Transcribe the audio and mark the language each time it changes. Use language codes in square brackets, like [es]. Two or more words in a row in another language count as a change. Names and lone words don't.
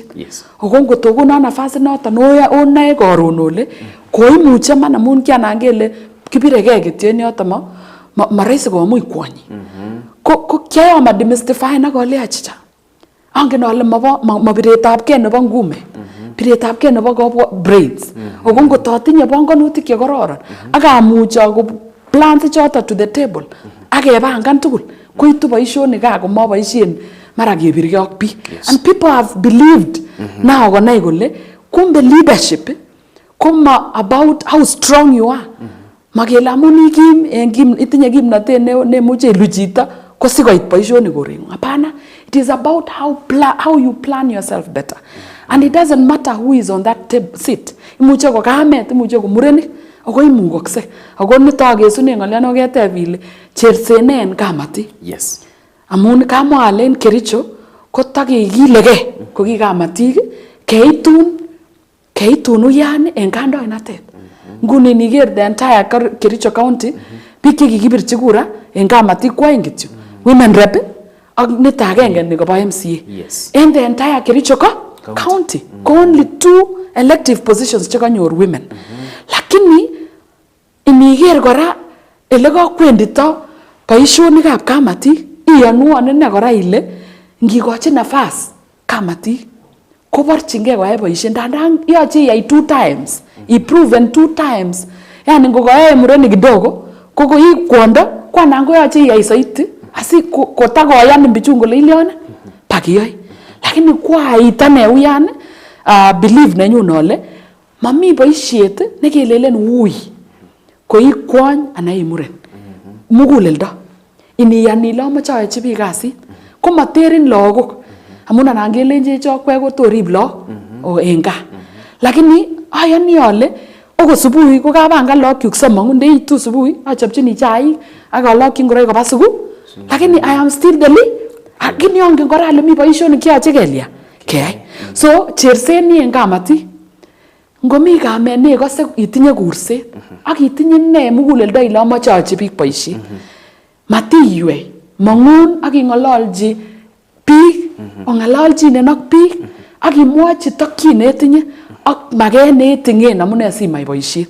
[sgc] Ako ngotokonon nafasit noton onoe karon ole koimuche man amun kianan kele kibiregei kityo en yoton ma rahisi komuch kwonyi. Ko kiayoma demystify ak ale achicha. Angen ale mabiretabgei nebo ngume. Biretabgei nebo braids. Ako ngototinye bongonutik chekororon ak amuch ako plans choto [en] to the table [sgc] ak kebangan tugul koitu boisionik komaboisien mara kebirgei ak biik. [en] And people have believed now [sgc] konai kole kumbe [en] leadership koma about how strong you are. [sgc] Makele amun itinye kimnatet nemuche ilu chito ko sikoit boisionik korengung. [sw] Hapana, [en] it is about how you plan yourself better. And it doesn't matter who is on that seat. [sgc] Imuche ko kamet, imuche ko murenik, ako imukokse. Ako nito akesune ng'olyono keteb ile chersene en kamati. [en] Yes. [sgc] Amun kamwa ale en Kericho ko takikilegei ko ki kamatik keitun uyan en kandoinatet. Nguni niker [en] the entire Kericho County [sgc] biik chekikibirchi kura en kamatik ko aeng kityo. [en] Women rep [sgc] ak nito agenge nikobo MCA. Yes. [en] En the entire Kericho County ko only 2 elective positions chekanyor women. [sgc] Lakini iniker kora ele kakwendito boisionikab kamatik iyonwon ine kora ile ngikochi nafas kamatik koborchingei koyai boisiet ndandan yoche iyai 2 times, iproven 2 times. Yani ngokoyae murenik kidogo ko koi kwondo kwanan koyoche iyai saiti asi kotakoyan bichun kole ilyone pakiyoi. Lakini kwait ane uyan believe nenyun ole mami boisiet nekelelen ui koi kwony anan i muren. Muguleldo iniyan ile amoche ayochi biik kasit ko materin lagok amun anan kelenje chokwek ko torib lagok en gaa. Lakini ayani ale oko subuhi ko kabangan lagokyuk somok ndeitu subuhi achopchini chaik ak alokyi ngoroik koba sukul. [sw] Lakini [en] I am still the lead. [sgc] Lakini angen kora ale mi boisionik cheyoche keyai. So cherseni en kamatik ngomi kamet nekose itinye kurset ak itinye ne muguleldo ile amoche ayochi biik boisiet. Matiywe mangun ak ing'ololji biik ong'ololjinen ak biik ak imwochi tokyin netinye ak maket netingen amune simai boisiet.